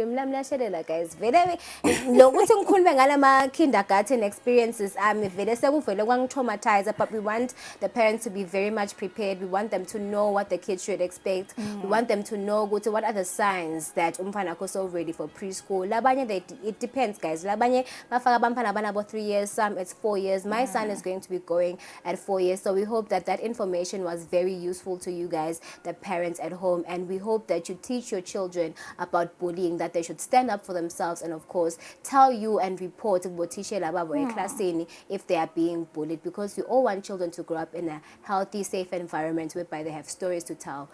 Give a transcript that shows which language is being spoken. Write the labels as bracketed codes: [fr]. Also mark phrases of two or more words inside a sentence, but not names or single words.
[en] Guys, kindergarten experiences. Traumatized, but we want the parents to be very much prepared. We want them to know what the kids should expect. We want them to know what are the signs that umfana so ready for preschool. It depends, guys. [nd] Labanye bafaka bamfana bana [en] about 3 years, some it's 4 years. My son is going to be going at 4 years, so we hope that information was very useful to you guys, the parents at home, and we hope that you teach your children about bullying, that they should stand up for themselves, and of course tell you and report if they are being bullied, because we all want children to grow up in a healthy, safe environment whereby they have stories to tell.